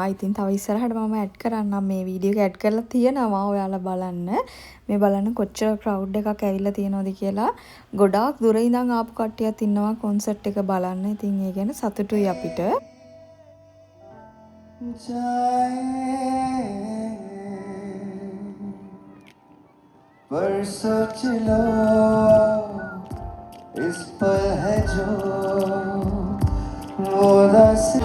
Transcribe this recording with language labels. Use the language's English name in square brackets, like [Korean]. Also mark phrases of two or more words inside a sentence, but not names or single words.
[Sinhala] ඉතින් තව ඉස්සරහට මම ඇඩ් කරන්නම් මේ වීඩියෝ එක ඇඩ් කරලා තියෙනවා ඔයාලා බලන්න. මේ බලන්න කොච්චර ක්‍රවුඩ් එකක් ඇවිල්ලා තියෙනවද කියලා. ගොඩාක් දුර ඉඳන් ආපු කට්ටියත් ඉන්නවා කොන්සර්ට් එක බලන්න. ඉතින් ඒ ගැන සතුටුයි අපිට. [Hindi] बरसों चलो इस पल है जो वो रस